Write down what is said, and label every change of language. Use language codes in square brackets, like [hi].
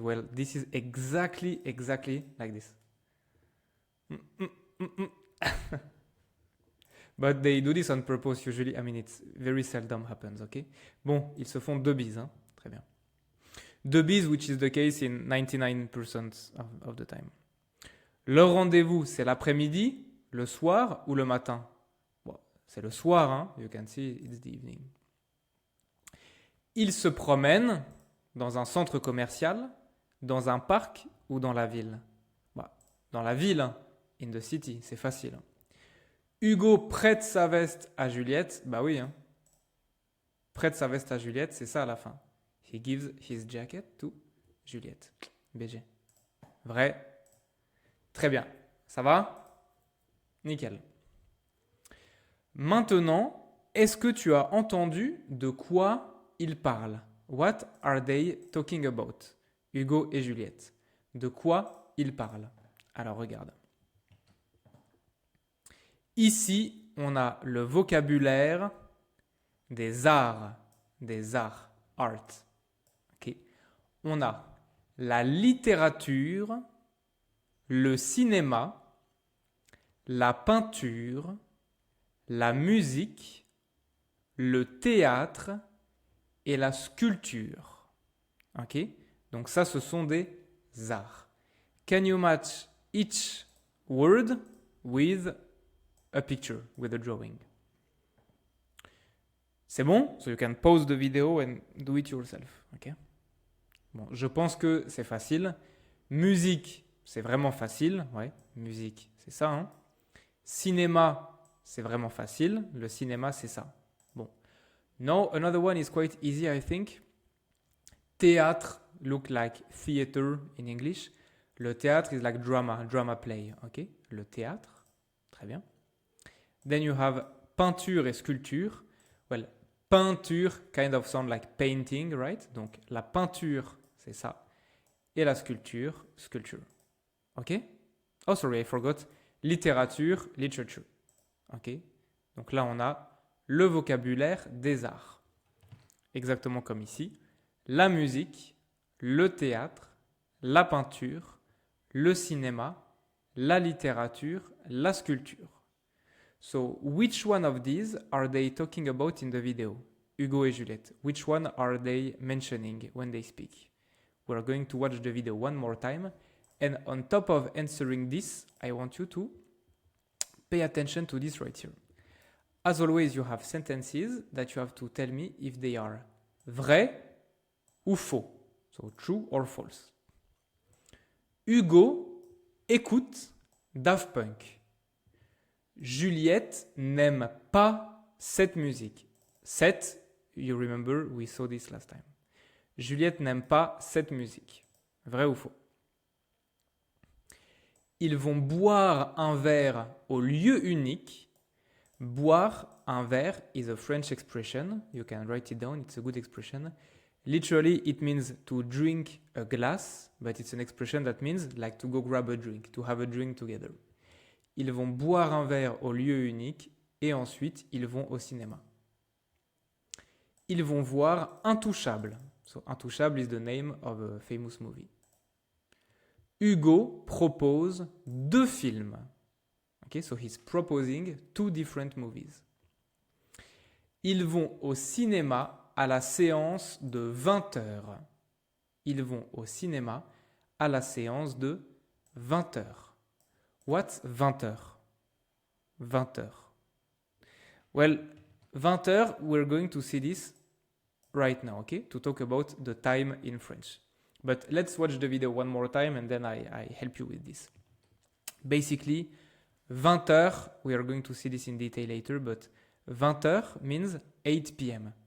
[en] Well, this is exactly like this. But they do this on purpose usually. I mean, it's very seldom happens, okay? [fr] Bon, ils se font deux bises, hein? Très bien. Deux bises, [en] which is the case in 99% of the time. [fr] Leur rendez-vous, c'est l'après-midi, le soir ou le matin? Bon, c'est le soir, hein? [en] You can see it's the evening. [fr] Ils se promènent dans un centre commercial, dans un parc ou dans la ville? Dans la ville, hein? [en] In the city, [fr] c'est facile. Hugo prête sa veste à Juliette. Bah oui, hein. Prête sa veste à Juliette, c'est ça à la fin. [en] He gives his jacket to Juliette. [fr] BG. Vrai. Très bien. Ça va? Nickel. Maintenant, est-ce que tu as entendu de quoi ils parlent? [en] What are they talking about? [fr] Hugo et Juliette. De quoi ils parlent? Alors regarde. Ici, on a le vocabulaire des arts, art. Okay. On a la littérature, le cinéma, la peinture, la musique, le théâtre et la sculpture. Ok? Donc ça, ce sont des arts. [en] Can you match each word with a picture, with a drawing? [fr] C'est bon? [en] So you can pause the video and do it yourself. Ok? [fr] Bon, je pense que c'est facile. Musique, c'est vraiment facile. Ouais, musique, c'est ça. Hein? Cinéma, c'est vraiment facile. Le cinéma, c'est ça. Bon. [en] Now, another one is quite easy, I think. Théâtre, look like theater in English. [fr] Le théâtre [en] is like drama play. [fr] Ok? Le théâtre, très bien. [en] Then you have peinture et sculpture. Well, peinture kind of sound like painting, right? [fr] Donc la peinture, c'est ça. Et la sculpture, sculpture. [en] Ok? Oh, sorry, I forgot. Littérature, literature. Ok? [fr] Donc là, on a le vocabulaire des arts. Exactement comme ici. La musique, le théâtre, la peinture, le cinéma, la littérature, la sculpture. [en] So, which one of these are they talking about in the video? Hugo et Juliette. Which one are they mentioning when they speak? We're going to watch the video one more time. And on top of answering this, I want you to pay attention to this right here. As always, you have sentences that you have to tell me if they are [fr] vrai ou faux. [en] So true or false. [fr] Hugo écoute Daft Punk. Juliette n'aime pas cette musique. [en] Cette, you remember, we saw this last time. [fr] Juliette n'aime pas cette musique. Vrai ou faux? Ils vont boire un verre au lieu unique. Boire un verre [en] is a French expression. You can write it down, it's a good expression. Literally, it means to drink a glass, but it's an expression that means like to go grab a drink, to have a drink together. [fr] Ils vont boire un verre au lieu unique et ensuite ils vont au cinéma. Ils vont voir Intouchable. [en] So, Intouchable is the name of a famous movie. Hugo propose 2 films. Okay, so he's proposing 2 different movies. [fr] Ils vont au cinéma à la séance de 20 heures. Ils vont au cinéma à la séance de 20 heures. [en] What's 20 heures? 20 heures. Well, 20 heures, we're going to see this right now, okay? To talk about the time in French. But let's watch the video one more time and then I help you with this. Basically, 20 heures, we are going to see this in detail later, but 20 heures means 8 p.m.